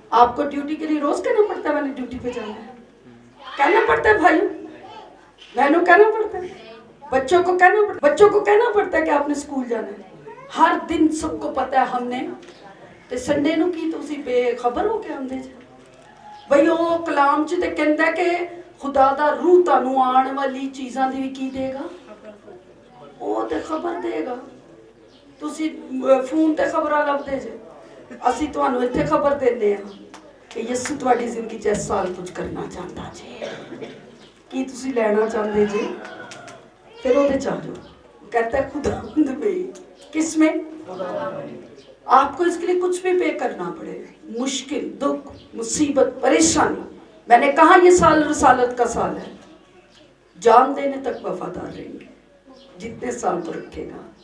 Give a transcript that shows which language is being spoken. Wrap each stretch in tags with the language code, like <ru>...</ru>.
<hi>आपको ड्यूटी के लिए रोज कहना पड़ता है मैंने ड्यूटी पे जाना है, कहना पड़ता है भाई बहनों, कहना पड़ता है बच्चों को कहना पड़ता है कि आपने स्कूल जाना है। हर दिन सबको पता है हमने, तो संडे</hi> <pa>ਨੂੰ ਕੀ ਤੁਸੀਂ ਬੇਖਬਰ ਹੋ ਕੇ ਆਉਂਦੇ ਜੀ? ਬਈ ਉਹ ਕਲਾਮ 'ਚ ਤੇ ਕਹਿੰਦਾ ਕਿ ਖੁਦਾ ਦਾ ਰੂਹ ਤੁਹਾਨੂੰ ਆਉਣ ਵਾਲੀ ਚੀਜ਼ਾਂ ਦੀ ਵੀ ਕੀ ਦੇਗਾ, ਉਹ ਤੇ ਖਬਰ ਦੇਗਾ। ਤੁਸੀਂ ਫੋਨ ਤੇ ਖਬਰਾਂ ਲੱਭਦੇ ਜੇ, ਅਸੀਂ ਤੁਹਾਨੂੰ ਇੱਥੇ ਖਬਰ ਦਿੰਦੇ ਹਾਂ ਕਿ ਯਿਸੂ ਤੁਹਾਡੀ ਜ਼ਿੰਦਗੀ 'ਚ ਇਸ ਸਾਲ ਕੁਝ ਕਰਨਾ ਚਾਹੁੰਦਾ ਜੀ। ਕੀ ਤੁਸੀਂ ਲੈਣਾ ਚਾਹੁੰਦੇ ਜੀ?</pa> <hi>फिर वो आ जाओ। कहता है खुदावंद में, किस में? आपको इसके लिए कुछ भी पे करना पड़े, मुश्किल, दुख, मुसीबत, परेशानी। मैंने कहा ये साल रसालत का साल है, जान देने तक वफादार रहेंगे जितने साल पर रखेगा।</hi>